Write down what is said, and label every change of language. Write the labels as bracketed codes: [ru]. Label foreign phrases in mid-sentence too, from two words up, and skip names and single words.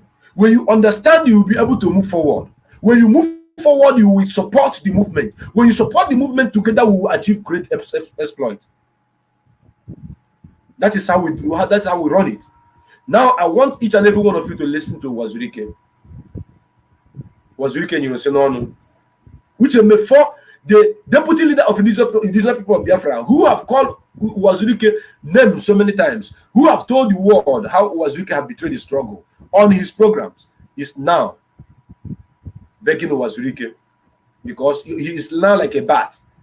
[en] When you understand, you will be able to move forward. When you move forward, you will support the movement. When you support the movement, together we will achieve great exploit. That is how we run it. Now, I want each and every one of you to listen to Uwazuruike. Uwazuruike, you will say, no. Uche Mefor, the deputy leader of indigenous people of Biafra, who have called Uwazuruike name so many times, who have told the world how Uwazuruike have betrayed the struggle on his programs, is now begging Uwazuruike, because he is now like a bat.